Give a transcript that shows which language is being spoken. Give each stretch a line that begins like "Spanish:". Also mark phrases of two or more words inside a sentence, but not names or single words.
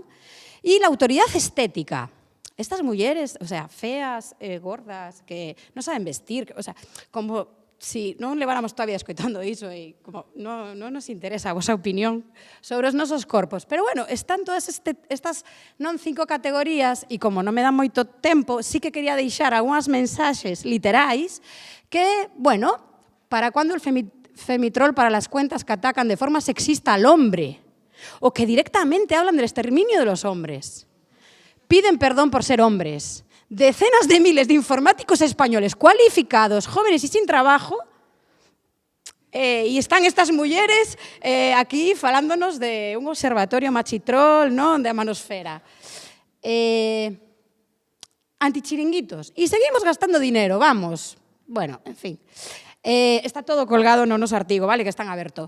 Galician: E la autoridade estética. Estas mulleres,
Spanish: o sea,
Galician: feas, gordas, que non saben vestir,
Spanish: o sea,
Galician: como si non leváramos toda a vida escoitando iso e como non nos interesa a vosa opinión sobre os nosos corpos. Pero, bueno, están todas estas 5 categorías e como non me dá moito tempo, sí que quería deixar algunhas mensaxes literais que, bueno, para cando
Spanish: el femitrol para las cuentas que atacan de forma sexista al hombre o que directamente hablan del exterminio de los hombres. Piden perdón por ser hombres. Decenas de miles de informáticos españoles cualificados, jóvenes y sin trabajo, y están estas
Galician: mulleres aquí falándonos de un observatorio machitrol, non, de a manosfera.
Spanish: Antichiringuitos.
Galician: E seguimos gastando dinero, vamos.
Spanish: Bueno, en fin.
Galician: Está todo colgado no noso artigo, vale, que están aberto.